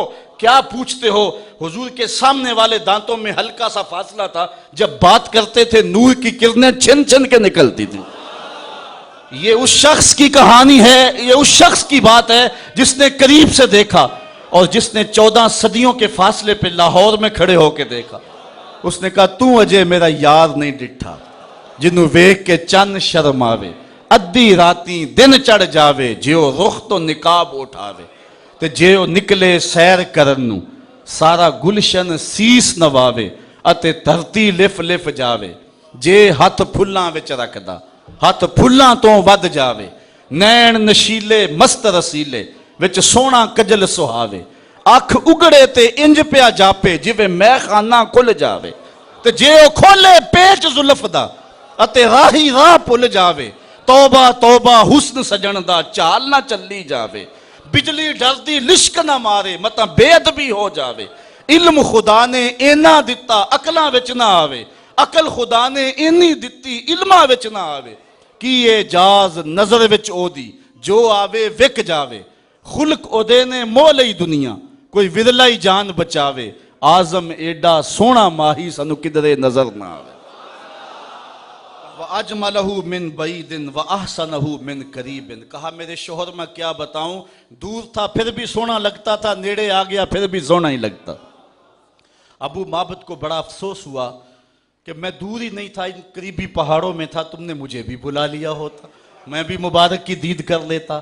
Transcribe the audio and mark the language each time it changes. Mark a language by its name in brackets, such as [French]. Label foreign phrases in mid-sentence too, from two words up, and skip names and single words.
[Urdu] کیا پوچھتے ہو، حضور کے سامنے والے دانتوں میں ہلکا سا فاصلہ تھا، جب بات کرتے تھے نور کی کرنیں چھن چھن کے نکلتی تھی۔ یہ اس شخص کی کہانی ہے، یہ اس شخص کی بات ہے جس نے قریب سے دیکھا، اور جس نے 14 صدیوں کے فاصلے پہ لاہور میں کھڑے ہو کے دیکھا۔ اس نے کہا [Punjabi] تو اجے میرا یار نہیں ڈٹھا، جنوں ویکھ کے چن شرماوے، ادھی راتی دن چڑھ جاوے، جیو رخ تو نقاب اٹھاوے، تے جیو نکلے سیر کرن نوں سارا گلشن سیس نواوے، اتے دھرتی لف لف جاوے، جے ہاتھ پھلاں وچ رکھدا ہاتھ پھلاں تو ود جاوے، نین نشیلے مست رسیلے وچ سونا کجل سہاوے، اکھ اگڑے تے انج پیا جاپے جویں میں خانہ کھل جاوے، تے جے او کھولے پیچ زلف دا اتے راہی راہ پل جاوے، توبہ توبہ حسن سجن دا چال نہ چلی جاوے، بجلی ڈردی لشک نہ مارے متا بے ادبی ہو جاوے، علم خدا نے اینا دتا عقلاں وچ نہ آوے، عقل خدا نے اینی دتی علماں وچ نہ آوے، کیے جاز نظر وچ او دی جو آوے وک جاوے، خلق او دے نے مو لئی دنیا کوئی ودلائی جان بچاوے، آزم ایڈا سونا ماہی سنو کدرے نظر نہ آوے۔ [Arabic] وَأَجْمَلَهُ مِن بَعِيدٍ وَأَحْسَنَهُ مِن قَرِيبٍ، [Urdu] کہا میرے شوہر میں کیا بتاؤں، دور تھا پھر بھی سونا لگتا تھا، نیڑے آ گیا پھر بھی سونا ہی لگتا۔ ابو معبد کو بڑا افسوس ہوا کہ میں دور ہی نہیں تھا، ان قریبی پہاڑوں میں تھا، تم نے مجھے بھی بلا لیا ہوتا، میں بھی مبارک کی دید کر لیتا۔